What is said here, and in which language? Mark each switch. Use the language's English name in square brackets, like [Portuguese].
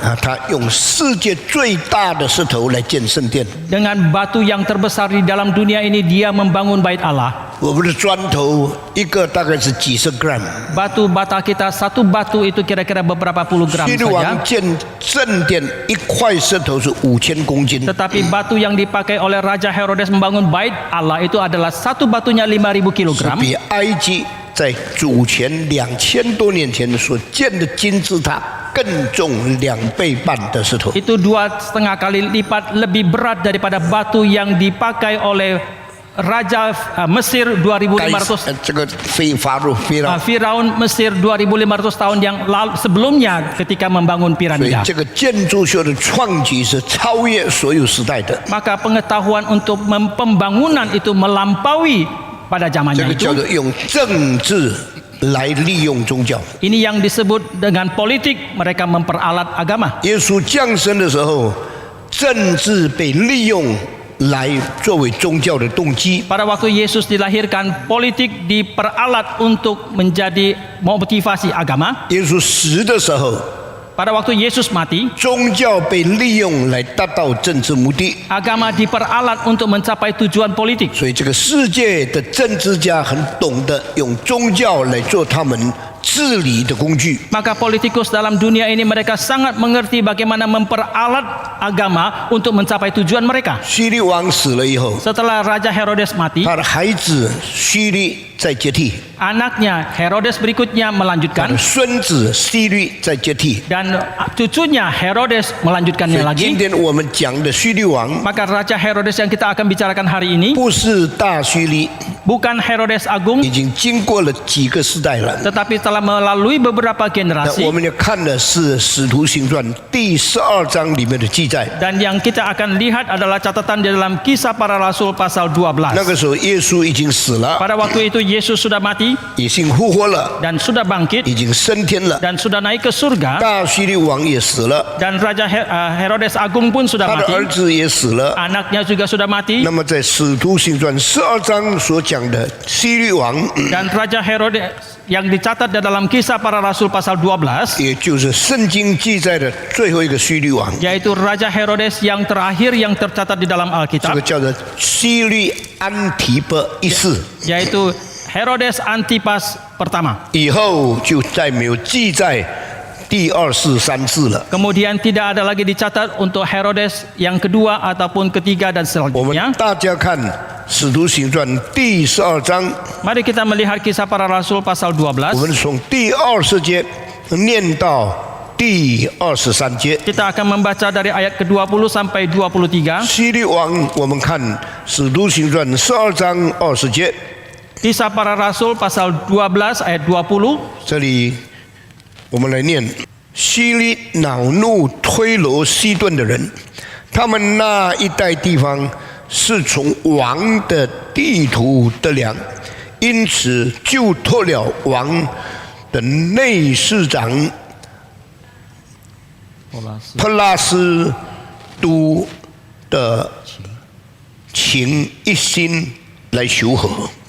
[Chinese] 他用世界最大的石头来建圣殿。 [Indonesian] Dengan batu yang terbesar di dalam dunia ini, dia membangun bait Allah. [Chinese] 我们的砖头一个大概是几十 gram， [Indonesian] Batu bata kita, satu batu itu kira-kira beberapa puluh gram [Chinese] 希律 [Indonesian] saja. [Chinese] 王建圣殿一块石头是5000公斤， [Indonesian] Tetapi batu yang dipakai oleh Raja Herodes membangun bait Allah itu adalah satu batunya 5.000 [Chinese] 是 [Indonesian] kilogram. [Chinese] 比埃及在主前2000多年前所建的金字塔更重2倍半的石头。 [Indonesian] Itu 2,5 kali lipat lebih berat daripada batu yang dipakai oleh Raja Mesir 2.500 [Chinese] 这个法老 [Indonesian] Firaun Mesir 2.500 tahun yang lalu sebelumnya ketika membangun [Chinese] 所以 [Indonesian] piramida. [Chinese] 这个建筑学的创举是超越所有时代的。 [Indonesian] Maka pengetahuan untuk pembangunan itu melampaui pada [Chinese] 这 [Indonesian] zamannya [Chinese] 个叫 [Indonesian] itu. [Chinese] 做用政治来利用宗教。 [Indonesian] Ini yang disebut dengan politik, mereka memperalat agama. [Chinese] 耶稣降生的时候，政治被利用来作为宗教的动机。 [Indonesian] Pada waktu Yesus dilahirkan, politik diperalat untuk menjadi motivasi agama. [Chinese] 耶稣死的时候， [Indonesian] Pada waktu Yesus mati, [Chinese] 宗教被利用来达到政治目的。 [Indonesian] agama diperalat untuk mencapai tujuan politik. [Chinese] 所以这个世界的政治家很懂得用宗教来做他们治理的工具。 [Indonesian] Maka politikus dalam dunia ini mereka sangat mengerti bagaimana memperalat agama untuk mencapai tujuan mereka. [Chinese] 希律王死了以后， [Indonesian] Setelah Raja Herodes mati, [Chinese] 他的孩子希律在接替， [Indonesian] anaknya Herodes berikutnya [Chinese] 他 [Indonesian] melanjutkan [Chinese] 的孙子希律在接替。 [Indonesian] dan cucunya Herodes [Chinese] 所 [Indonesian] melanjutkannya [Chinese] 以今天我们讲的希律王， [Indonesian] Maka Raja Herodes yang kita akan bicarakan hari ini [Chinese] 不是大希律， [Indonesian] bukan Herodes Agung, [Chinese] 已经经过了几个时代了。 [Indonesian] tetapi telah melalui beberapa 那 generasi. [Chinese] 我们要看的是《使徒行传》第12章里面的记载。 [Indonesian] Dan yang kita akan lihat adalah catatan di dalam Kisah Para Rasul pasal 12. [Chinese] 那个时候，耶稣已经死了， [Indonesian] Pada waktu itu Yesus sudah mati [Chinese] 已经复活了， [Indonesian] dan sudah bangkit [Chinese] 已经升天了。 [Indonesian] dan sudah naik ke surga, [Chinese] 大希律王也死了， [Indonesian] dan Raja Herodes Agung pun sudah [Chinese] 他的 [Indonesian] mati, [Chinese] 儿子也死了。 [Indonesian] anaknya juga sudah mati, [Chinese] 那么在《使徒行传》12章所讲的希律王， [Indonesian] dan Raja Herodes yang dicatat di dalam Kisah Para Rasul pasal 12, [Chinese] 也就是圣经记载的最后一个希律王， [Indonesian] yaitu Raja Herodes yang terakhir yang tercatat di dalam [Chinese] 这 [Indonesian] Alkitab, [Chinese] 个叫做希律安提波一世。 [Indonesian] yaitu Herodes Antipas pertama. [Chinese] 以后就再没有记载第2、4、3次了。 [Indonesian] Kemudian tidak ada lagi dicatat untuk Herodes yang kedua ataupun ketiga dan [Chinese] 我们 [Indonesian] selanjutnya. [Chinese] 大家看《使徒行传》第12章， [Indonesian] Mari kita melihat Kisah Para Rasul pasal 12. [Chinese] 我们从第20节念到第23节。 [Indonesian] Kita akan membaca dari ayat ke-20 sampai 23. [Chinese] 希律王，我们看《使徒行传》12章20节， [Indonesian] Kisah Para Rasul pasal 12 ayat 20. [Chinese] 这里我们来念：希律恼怒推罗西顿的人，他们那一带地方是从王的地图得粮，因此就托了王的内侍长普拉斯都的情一心来求和。